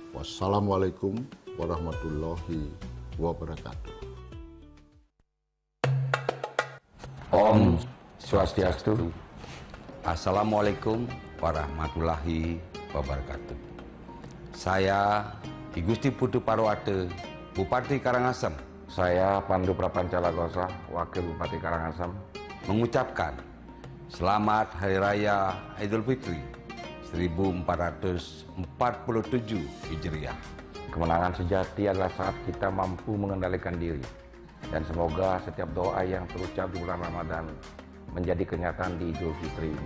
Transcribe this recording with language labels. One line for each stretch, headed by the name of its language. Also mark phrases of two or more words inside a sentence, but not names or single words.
Arabic: Wassalamualaikum warahmatullahi wabarakatuh.
Indonesian: Om Swastiastu.
Arabic: Assalamualaikum warahmatullahi wabarakatuh.
Indonesian: Saya I Gusti Putu Parwate, Bupati Karangasem. Saya Pandu Prapancalagosa, Wakil Bupati Karangasem, mengucapkan Selamat Hari Raya Idul Fitri 1447 Hijriah. Kemenangan sejati adalah saat kita mampu mengendalikan diri. Dan semoga setiap doa yang terucap di bulan Ramadan menjadi kenyataan di Idul Fitri ini.